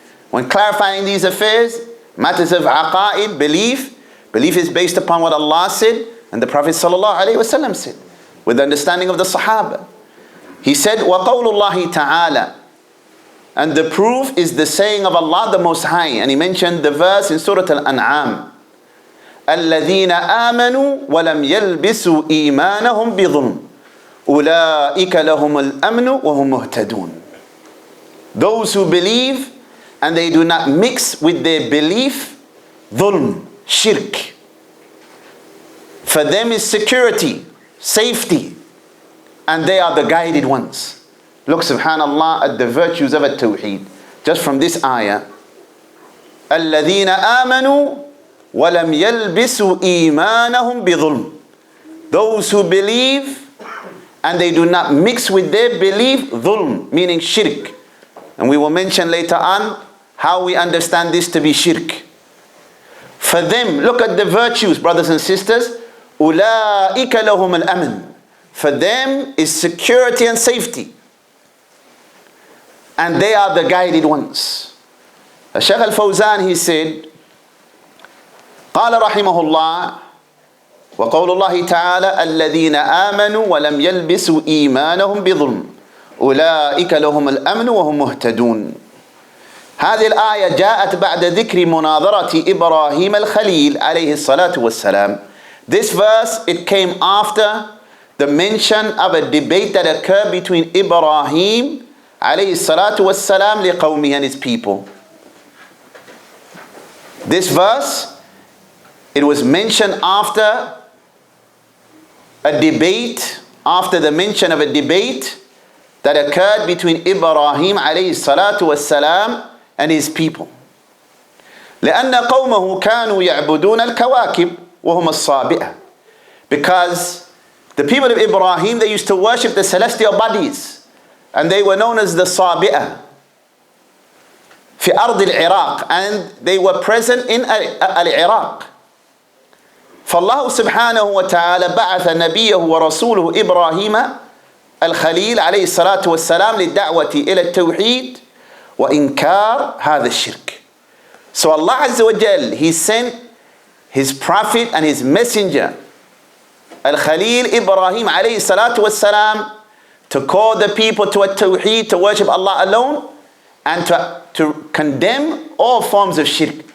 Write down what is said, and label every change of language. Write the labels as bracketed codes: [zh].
[en] When clarifying these affairs, matters of aqa'id, belief is based upon what Allah said and the Prophet sallallahu alaihi wasallam said, with the understanding of the Sahaba. He said, [ar] وَقَوْلُ اللَّهِ تَعَالَى, [en] and the proof is the saying of Allah the Most High. And he mentioned the verse in Surah Al-An'am, [ar] الذين آمنوا ولم يلبسوا إيمانهم بظلم أولئك لهم الأمن وهم مهتدون. [en] Those who believe and they do not mix with their belief ظلم, shirk. For them is security, safety, and they are the guided ones. Look, subhanallah, at the virtues of At-Tawheed. Just from this ayah. [ar] الَّذِينَ آمَنُوا وَلَمْ يَلْبِسُوا إِيمَانَهُمْ بِظُلْمٍ. [en] Those who believe and they do not mix with their belief ظulm, meaning shirk. And we will mention later on how we understand this to be shirk. For them, look at the virtues, brothers and sisters. [ar] أُولَٰئِكَ لَهُمُ الْأَمْنِ. [en] For them is security and safety. And they are the guided ones. [ar] Shaykh al-Fawzan, [en] he said, [ar] قال رحمه الله وقول الله تعالى الذين آمنوا ولم يلبسوا إيمانهم بظلم أولئك لهم الأمن وهم مهتدون. هذه الآية جاءت بعد ذكر مناظرة إبراهيم الخليل عليه الصلاة والسلام. [en] This verse, it came after the mention of a debate that occurred between Ibrahim عليه الصلاة والسلام [ar] لقومه [en] and his people. This verse, it was mentioned after a debate, after the mention of a debate that occurred between Ibrahim عليه الصلاة والسلام and his people. [ar] لأن قومه كانوا يعبدون الكواكب وهم الصابئة. [en] Because the people of Ibrahim, they used to worship the celestial bodies, and they were known as the صابئة [ar] في أرض العراق, [en] and they were present in العراق. [ar] فالله سبحانه وتعالى بعث نبيه ورسوله إبراهيم الخليل عليه الصلاة والسلام للدعوة إلى التوحيد وإنكار هذا الشرك. [en] So Allah Azza wa Jal, He sent His prophet and His messenger Al-Khalil Ibrahim عليه الصلاة والسلام to call the people to a Tawheed, to worship Allah alone, and to condemn all forms of shirk.